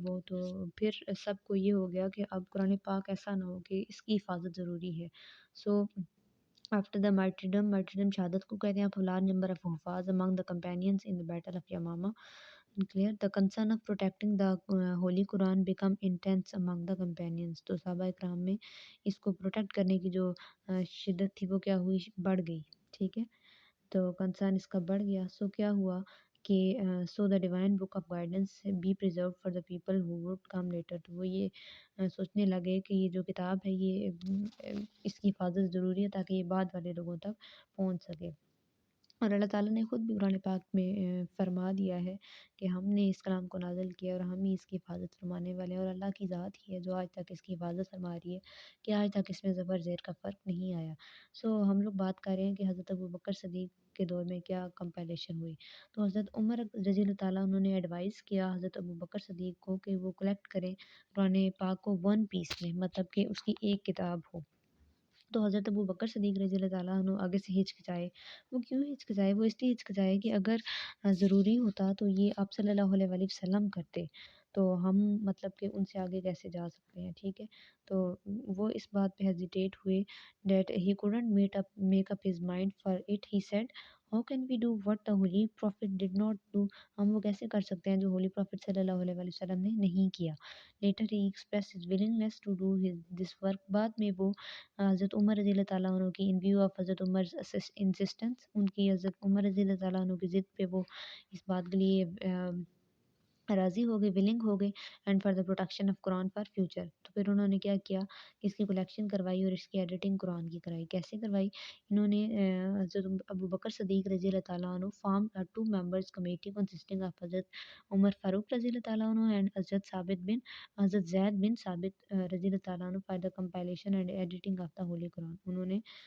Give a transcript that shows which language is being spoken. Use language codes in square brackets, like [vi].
[ur] وہ تو پھر سب کو یہ ہو گیا کہ اب قرآن پاک ایسا نہ ہو کہ اس کی حفاظت ضروری ہے. آفٹر دا martyrdom شہادت کو کہتے ہیں. [en] آپ large number of حفاظ among the companions in the battle of Yamama. Clear. The concern of protecting the Holy Quran become intense among the companions. [ur] تو صحابہ اکرام میں اس کو پروٹیکٹ کرنے کی جو شدت تھی وہ کیا ہوئی، بڑھ گئی. ٹھیک ہے. تو کنسرن اس کا بڑھ گیا. کیا ہوا کہ [en] the divine book of guidance be preserved for the people who would come later. [ur] تو وہ یہ سوچنے لگے کہ یہ جو کتاب ہے یہ اس کی حفاظت ضروری ہے تاکہ یہ بعد والے لوگوں تک پہنچ سکے. اور اللہ تعالیٰ نے خود بھی قرآن پاک میں فرما دیا ہے کہ ہم نے اس کلام کو نازل کیا اور ہم ہی اس کی حفاظت فرمانے والے ہیں، اور اللہ کی ذات ہی ہے جو آج تک اس کی حفاظت فرما رہی ہے کہ آج تک اس میں زبر زیر کا فرق نہیں آیا. ہم لوگ بات کر رہے ہیں کہ حضرت ابو بکر صدیق کے دور میں کیا کمپائلیشن ہوئی. تو حضرت عمر رضی اللہ تعالیٰ انہوں نے ایڈوائز کیا حضرت ابو بکر صدیق کو کہ وہ کلیکٹ کریں قرآن پاک کو ون پیس میں، مطلب کہ اس کی ایک کتاب ہو. تو حضرت ابو بکر صدیق رضی اللہ تعالیٰ عنہ آگے سے ہچکچائے. وہ کیوں ہچکچائے؟ وہ اس لیے ہچکچائے کہ اگر ضروری ہوتا تو یہ آپ صلی اللہ علیہ وسلم کرتے تو ہم مطلب کہ ان سے آگے کیسے جا سکتے ہیں. ٹھیک ہے. تو وہ اس بات پہ ہیزیٹیٹ ہوئے [en] that he couldn't make up his mind for it. He said, how can we do what the holy prophet did not do. [ur] ہم وہ کیسے کر سکتے ہیں جو ہولی پروفٹ صلی اللہ علیہ وسلم نے نہیں کیا. [en] later he expressed his willingness to do this work. [ur] بعد میں وہ حضرت عمر رضی اللہ تعالیٰ عنہ کی [en] in view of [ur] حضرت عمر insistence، ان کی حضرت عمر رضی اللہ تعالیٰ عنہ کی ضد پہ وہ اس بات کے لیے راضی ہو گئے، ولنگ ہو گئے. [en] And for the protection of Quran for future. [ur] تو پھر انہوں نے کیا کیا کہ اس کی کلیکشن کروائی اور اس کی ایڈیٹنگ قرآن کی کرائی. کیسے کروائی؟ انہوں نے حضرت ابو بکر صدیق رضی اللہ تعالیٰ عنہ form 2 members committee consisting of حضرت عمر فاروق رضی اللہ تعالیٰ عنہ اینڈ حضرت زید بن ثابت رضی اللہ تعالیٰ عنہ [en] for the compilation and editing of the Holy Quran. [ur] انہوں نے